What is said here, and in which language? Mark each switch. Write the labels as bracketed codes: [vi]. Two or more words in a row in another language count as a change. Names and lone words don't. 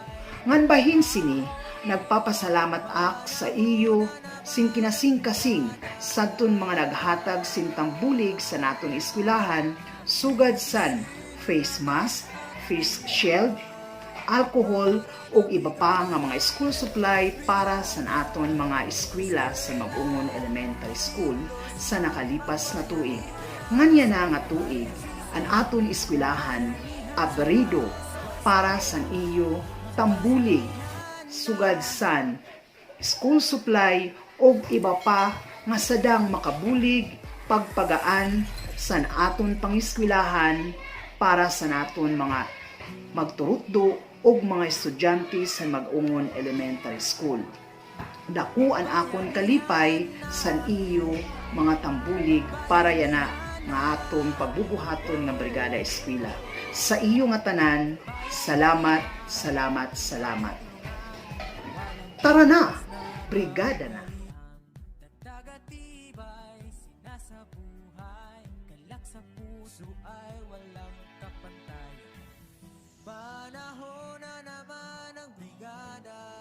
[war] Ngan bahin sini, nagpapasalamat ak sa iyo sing kinasing-kasing sadton mga naghatag sintang bulig sa naton eskwelahan sugad san [en] face mask, face shield, [war] alcohol ug iba pa nga mga [en] school supply [war] para sa aton mga eskwela sa Mag-Ungon Elementary School sa nakalipas na tuig. Nganya na nga tuig, ang aton eskwelahan, abrido para sa iyo tambulig, sugad san, [en] school supply [war] o iba pa nga sadang makabulig pagpagaan san aton pangiskwelahan para sa naton mga magturutdo o mga estudyante sa mag-ungon elementary school. Daku an akon kalipay san iyo mga tambulig para yana nga aton pagbubuhaton nga Brigada Eskwela. Sa iyo nga tanan, salamat, salamat, salamat. [tl] Tara na, Brigada na! Panahon na naman ang brigada.